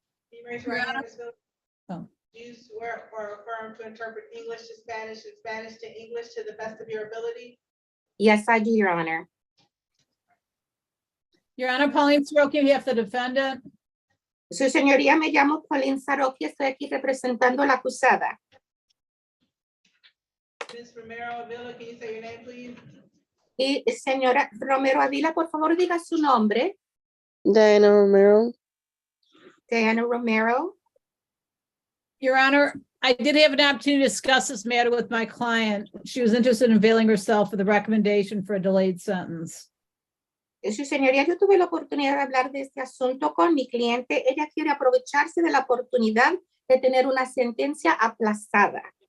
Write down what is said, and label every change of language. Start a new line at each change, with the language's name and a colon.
English: Can you raise your right hand, Ms. Villarreal? Oh. Do you swear or affirm to interpret English to Spanish and Spanish to English to the best of your ability? Yes, I do, Your Honor. Your Honor, Pauline Soroki, you have the defendant.
Spanish: Su señoría, me llamo Pauline Saroki, estoy aquí representando a la acusada.
English: Ms. Romero Avila, can you say your name, please?
Spanish: Y señora Romero Avila, por favor, diga su nombre. Diana Romero. Diana Romero.
English: Your Honor, I did have an opportunity to discuss this matter with my client. She was interested in availing herself of the recommendation for a delayed sentence.
Spanish: Su señoría, yo tuve la oportunidad de hablar de este asunto con mi cliente. Ella quiere aprovecharse de la oportunidad de tener una sentencia aplazada.